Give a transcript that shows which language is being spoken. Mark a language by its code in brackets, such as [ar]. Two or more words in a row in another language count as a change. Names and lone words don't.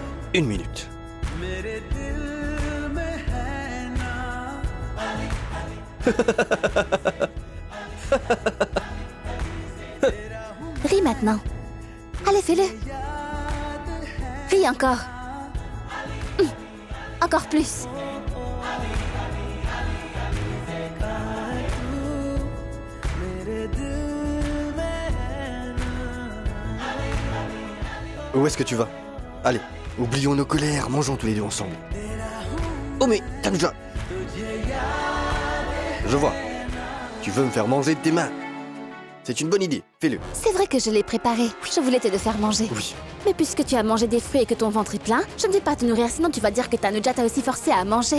[fr] 1 minute. [hi] मेरे दिल में है ना [fr] Ris maintenant. Allez, fais-le. Ris encore. Encore plus. [hi] मेरे दिल में है ना [fr] Où est-ce que tu vas? Allez, oublions nos colères, mangeons tous les deux ensemble. Oh mais, Tanuja! Je vois. Tu veux me faire manger de tes mains. C'est une bonne idée, fais-le. C'est vrai que je l'ai préparé. Je voulais te le faire manger. Oui. Mais puisque tu as mangé des fruits et que ton ventre est plein, je ne vais pas te nourrir, sinon tu vas dire que Tanuja t'a aussi forcé à manger.